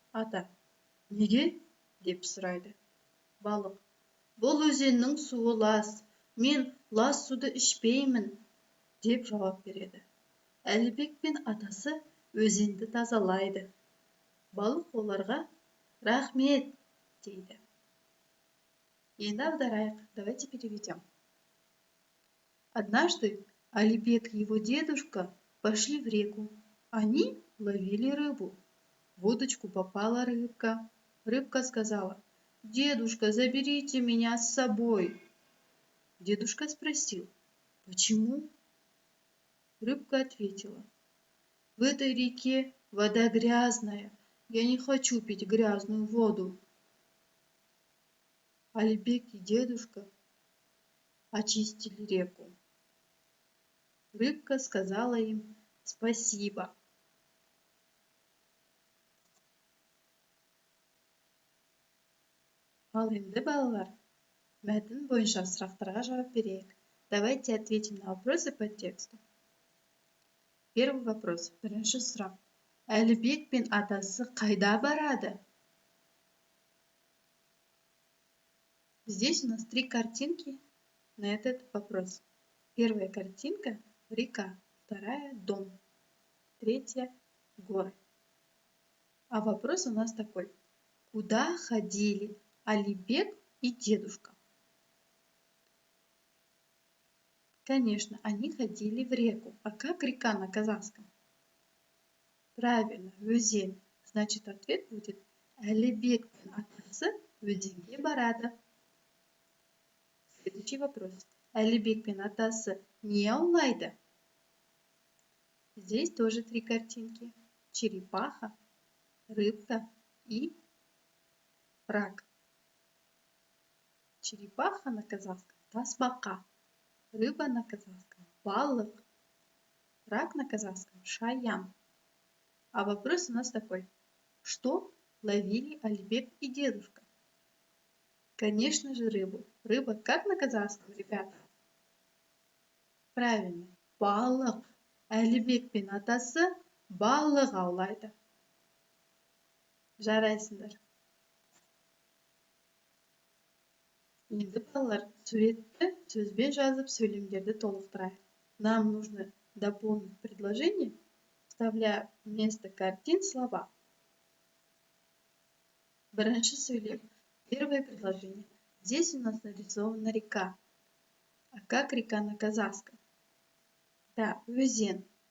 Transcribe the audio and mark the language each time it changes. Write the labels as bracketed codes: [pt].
[kk] Ата: неге? Деп сұрайды. Балық: бұл өзеннің суы лас, мен лас суды ішпеймін, деп жауап береді. Әлібек пен атасы өзенді тазалайды. Балық оларға рахмет, дейді. Енді аударайық. [ru] Давайте переведем. Однажды Алибек и его дедушка пошли в реку. Они ловили рыбу. В удочку попала рыбка. Рыбка сказала: «Дедушка, заберите меня с собой». Дедушка спросил: «Почему?» Рыбка ответила: «В этой реке вода грязная. Я не хочу пить грязную воду». Алибек и дедушка очистили реку. Рыбка сказала им спасибо. [kk] Ал енді балалар, мәтін бойынша сұрақтарға жауап берейік. [ru] Давайте ответим на вопросы по тексту. Первый вопрос. [kk] Бірінші сұрақ. Әлібек пен атасы қайда барады? [ru] Здесь у нас 3 картинки на этот вопрос. Первая картинка – река, вторая – дом, третья – горы. А вопрос у нас такой. Куда ходили Алибек и дедушка? Конечно, они ходили в реку. А как река на казахском? Правильно, өзен. Значит, ответ будет [kk] Әлібек пен атасы өзенге барады. [ru] Следующий вопрос. [kk] Әлібек пен атасы не аулайды? [ru] Здесь тоже 3 картинки. Черепаха, рыбка и рак. Черепаха на казахском – тасбақа. Рыба на казахском – балық. Рак на казахском – шаян. А вопрос у нас такой. Что ловили Алибек и дедушка? Конечно же, рыбу. Рыба как на казахском, ребята? Правильно, балық. [kk] Әлібек пен атасы балық аулайды. Жарайсыңдар. Енді балалар, суретті сөзбен жазып сөйлемдерді толықтырайық. [ru] Нам нужно дополнить предложение, вставляя вместо картин слова. [kk] Бірінші сөйлем. [ru] Первое предложение. Здесь у нас нарисована река. А как река на казахском? Да, өзен.